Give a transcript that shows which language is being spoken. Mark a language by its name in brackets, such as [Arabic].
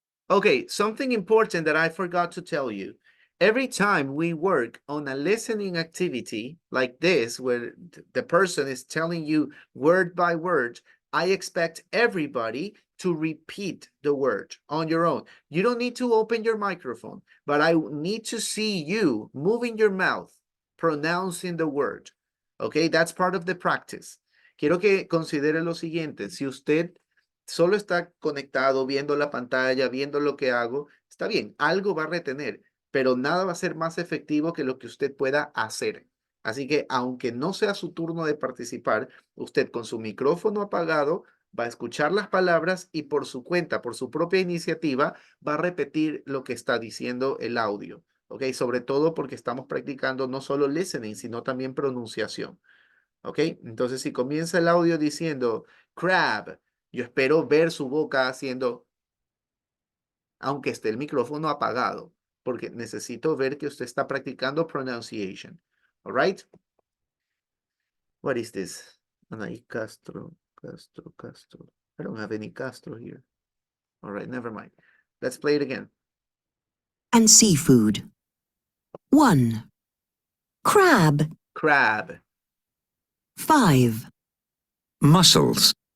[English] Okay, something important that I forgot to tell you. Every time we work on a listening activity like this, where the person is telling you word by word, I expect everybody to repeat the word on your own. You don't need to open your microphone, but I need to see you moving your mouth, pronouncing the word. Okay, that's part of the practice. [Spanish] Quiero que considere lo siguiente. Si usted solo está conectado, viendo la pantalla, viendo lo que hago, está bien, algo va a retener, pero nada va a ser más efectivo que lo que usted pueda hacer. Así que aunque no sea su turno de participar, usted con su micrófono apagado va a escuchar las palabras y por su cuenta, por su propia iniciativa, va a repetir lo que está diciendo el audio. ¿Ok? Sobre todo porque estamos practicando no solo listening, sino también pronunciación. ¿Ok? Entonces, si comienza el audio diciendo crab, yo espero ver su boca haciendo, aunque esté el micrófono apagado, porque necesito ver que usted está practicando pronunciation. [English] All right? What is this? Anaí Castro. I don't have any Castro here. All right, never mind. Let's play it again. And seafood. 1. Crab. Crab. 5. Mussels.